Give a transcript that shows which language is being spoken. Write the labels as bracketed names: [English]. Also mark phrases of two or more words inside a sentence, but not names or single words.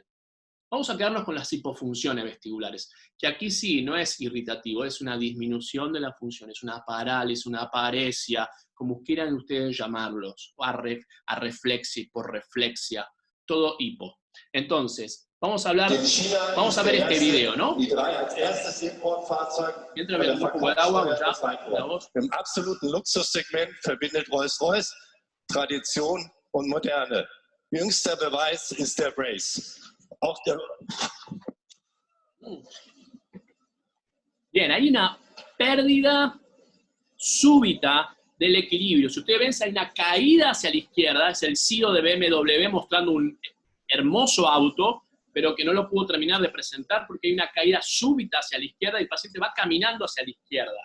[Spanish] Vamos a quedarnos con las hipofunciones vestibulares, que aquí sí no es irritativo, es una disminución de la función, es una parálisis, una paresia, como quieran ustedes llamarlos, o reflexia, hiporreflexia, todo hipo. Entonces, vamos a ver este video, ¿no? Mientras me un poco de agua, ya, la voz. [German] Im absoluten Luxussegment verbindet Rolls-Royce Tradition und Moderne. Jüngster Beweis ist der Brace. Auch der [Spanish] Bien, hay una pérdida súbita del equilibrio. Si ustedes ven, hay una caída hacia la izquierda, es el CEO de BMW mostrando un hermoso auto, pero que no lo pudo terminar de presentar porque hay una caída súbita hacia la izquierda y el paciente va caminando hacia la izquierda.